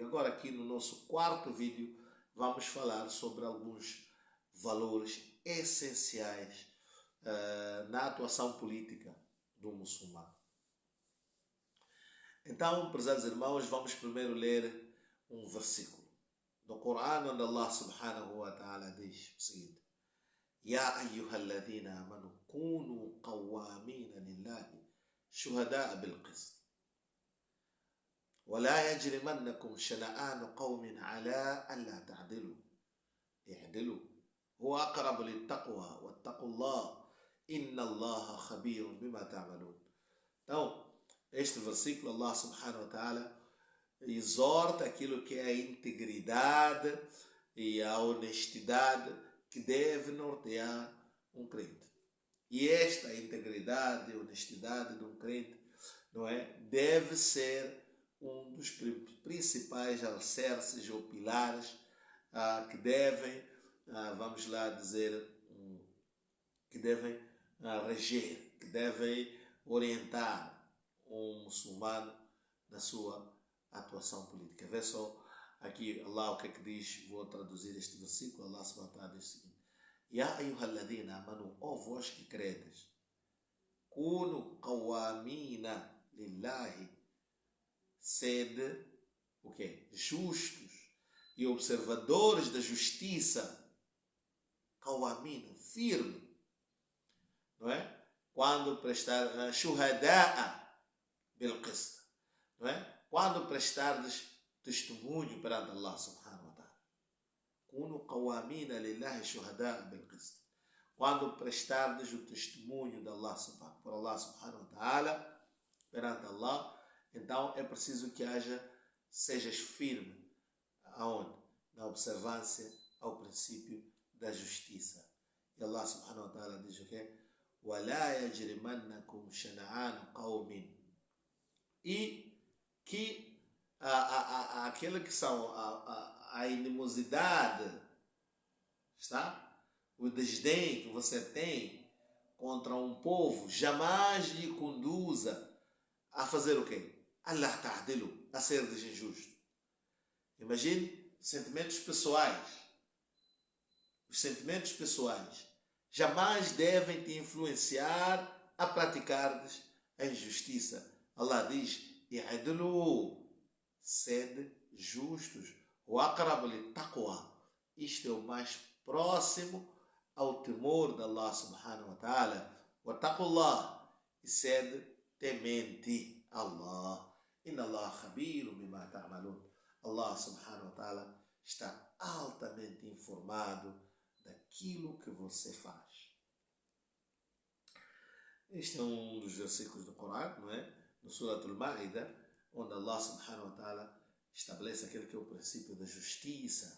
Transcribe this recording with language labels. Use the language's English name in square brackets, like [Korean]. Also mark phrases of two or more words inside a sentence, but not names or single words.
[Portuguese] Agora aqui no nosso quarto vídeo vamos falar sobre alguns valores essenciais na atuação política do muçulmano. Então, prezados irmãos, vamos primeiro ler um versículo do Corão, onde Allah [Arabic] سبحانه وتعالى [Portuguese] diz o seguinte: [Arabic] يا أيها الذين آمنوا كونوا قوامين لله شهداء بالقسط ولا يجرمنكم شنآن قوم على ألا تعدلوا اعدلوا هو أقرب للتقوى واتقوا الله إن الله خبير بما تعملون. [Portuguese] Então, este versículo, Allah [Arabic] سبحانه وتعالى [Portuguese] exorta aquilo que é a integridade e a honestidade que deve nortear um crente. E esta integridade e honestidade de um crente, não é, deve ser um dos principais alicerces ou pilares que devem, vamos lá dizer, que devem reger, que devem orientar um muçulmano na sua atuação política. Vê só aqui Allah o que é que diz. Vou traduzir este versículo. Allah [Arabic] سبحانه وتعالى [Portuguese] diz o seguinte: [Arabic] يا أيها الذين آمنوا, [Portuguese] ó vós que credes, [Arabic] كونوا قوامين لله, [Portuguese] sede o quê? Justos e observadores da justiça. Qawamina, firme, não é? Quando prestar [Arabic] شهداء بالقسط, [Portuguese] não é? Quando prestardes testemunho perante Allah [Arabic] سبحانه وتعالى. كونوا قوامين لله شهداء بالقسط. [Portuguese] Quando prestardes o testemunho de Allah por Allah [Arabic] سبحانه وتعالى [Portuguese] perante Allah, então é preciso que sejas firme. Aonde? Na observância ao princípio da justiça. E Allah [Arabic] سبحانه وتعالى [Portuguese] diz o quê? [Arabic] وَلَا يَجْرِمَنَّكُمْ شَنَعَانُ قَوْمٍ. [Portuguese] E que aquele que são a animosidade, está? O desdém que você tem contra um povo jamais lhe conduza a fazer o quê? [Arabic] الله تعدلوا, [Portuguese] a ser desinjusto. Imagine sentimentos pessoais. Os sentimentos pessoais jamais devem te influenciar a praticares a injustiça. Allah diz: "I'dilu", sede justos. [Arabic] هو أقرب للتقوى. [Portuguese] Isto é o mais próximo ao temor de Allah [Arabic] سبحانه وتعالى. واتقوا الله, [Portuguese] e sede temente Allah. [Arabic] إن الله خبير بما تعملون. [Portuguese] Allah [Arabic] سبحانه وتعالى [Portuguese] está altamente informado daquilo que você faz. Este é um dos versículos do Corão, não é? No Surah Al-Ma'idah, onde Allah [Arabic] سبحانه وتعالى [Portuguese] estabelece aquele que é o princípio da justiça.